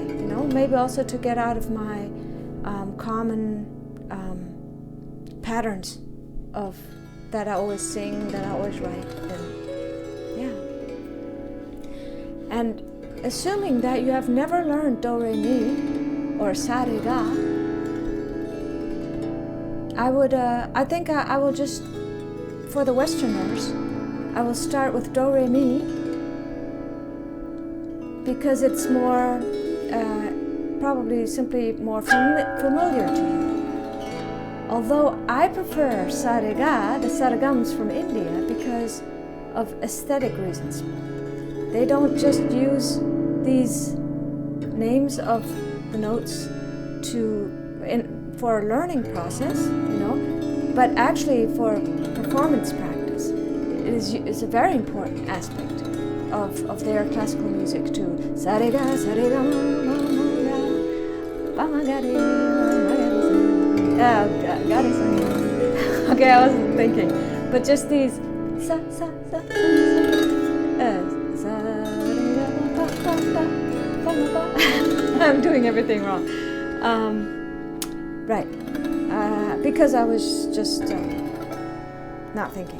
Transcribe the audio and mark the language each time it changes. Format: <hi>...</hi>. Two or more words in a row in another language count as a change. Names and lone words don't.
<en>Maybe also to get out of my common patterns of that I always sing, that I always write. And assuming that you have never learned do, re, mi, or sa, re, ga, I think I will just, for the Westerners, I will start with do, re, mi, because it's more, probably simply more familiar to you. Although I prefer sa, re, ga, the sargams from India, because of aesthetic reasons. They don't just use these names of the notes for a learning process, but actually for performance practice. It is a very important aspect of their classical music too. Sa, re, ga, ma, ga, ba, ma, ga, re, ga, re, sa. Okay, I wasn't thinking, but just these sa, sa, sa, sa, I'm doing everything wrong. Right. Because I was just not thinking.</en>